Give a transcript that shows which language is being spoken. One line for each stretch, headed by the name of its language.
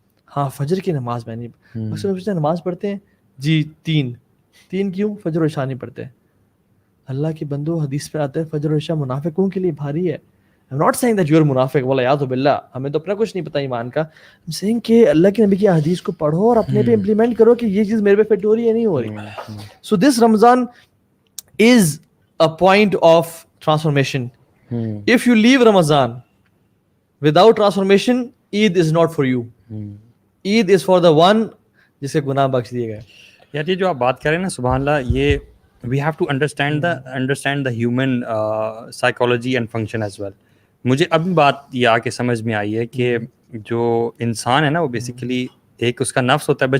Urdu: ہاں فجر کی نماز میں نہیں, اکثر نماز پڑھتے ہیں جی 3 کیوں فجر و عشاء نہیں پڑھتے؟ اللہ کے بندو, حدیث پہ آتا ہے فجر و عشاء منافقوں کے لیے بھاری ہے.
English: I'm not saying that you are
Urdu: منافق, والعیاذ باللہ, ہمیں تو اپنا کچھ نہیں پتا ایمان کا.
English: I'm saying
Urdu: کہ اللہ کے نبی کی حدیث کو پڑھو اور اپنے پہ امپلیمنٹ کرو کہ یہ چیز میرے پہ فٹ ہو رہی ہے نہیں ہو رہی.
English: So this Ramadan is a point of transformation. If you leave Ramadan without transformation, Eid is not for you. Eid is for the one
Urdu: جسے گناہ بخش دیے گئے. یار یہ جو آپ بات کر رہے ہیں نا, سبحان اللہ, یہ
English: We have to understand the human psychology and function as well.
Urdu: مجھے ابھی بات یہ آ کے سمجھ میں آئی ہے کہ جو انسان ہے نا, وہ بیسیکلی ایک اس کا نفس ہوتا ہے.